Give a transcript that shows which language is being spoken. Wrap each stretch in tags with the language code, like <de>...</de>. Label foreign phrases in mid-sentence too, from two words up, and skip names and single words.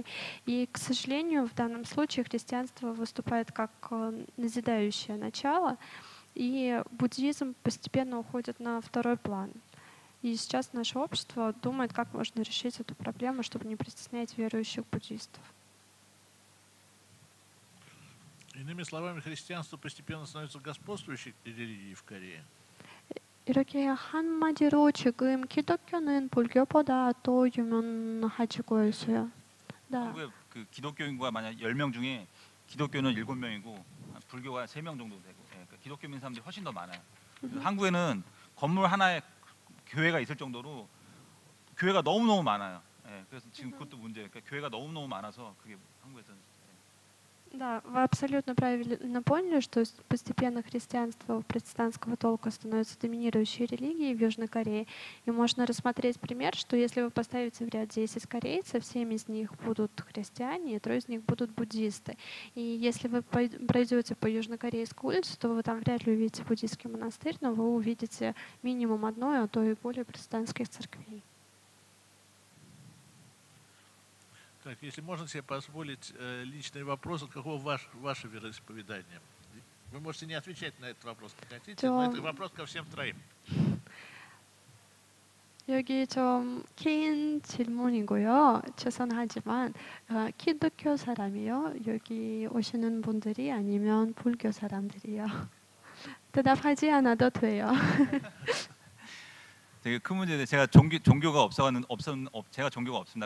<ru>И, к сожалению, в данном случае христианство выступает как назидающее начало, и буддизм постепенно уходит на второй план. И сейчас наше общество думает, как можно решить эту проблему, чтобы не притеснять верующих буддистов. Иными словами, христианство постепенно становится господствующей религией в Корее.</ru> <ko>이렇게 한마디로 지금 기독교는 불교보다 더 유명해지고 있어요. 한국의 그 기독교인과 만약 10명 중에 기독교는 7명이고 불교가 3명 정도 되고 그러니까 기독교 믿는 사람들이 훨씬 더 많아요. 한국에는 건물 하나에 교회가 있을 정도로 교회가 너무너무 많아요. 그래서 지금 그것도 문제예요. 그러니까 교회가 너무너무 많아서 그게 한국에서는.</ko> <ru>Да, вы абсолютно правильно поняли, что постепенно христианство протестантского толка становится доминирующей религией в Южной Корее. И можно рассмотреть пример, что если вы поставите в ряд 10 корейцев, 7 из них будут христиане, и 3 из них будут буддисты. И если вы пройдете по южнокорейской улице, то вы там вряд ли увидите буддийский монастырь, но вы увидите минимум одной, а то и более протестантских церквей. Так, если можно себе позволить личный вопрос, каково ваше вероисповедание? Вы можете не отвечать на этот вопрос, как хотите, но это вопрос ко всем троим.</ru> <ko>여기 좀 개인 질문이고요. 죄송하지만 기독교 사람이요? 여기 오시는 분들이 아니면 불교 사람들이요? 대답하지 않아도 돼요. 되게 큰 문제인데 제가 종교가 제가 종교가 없습니다.</ko>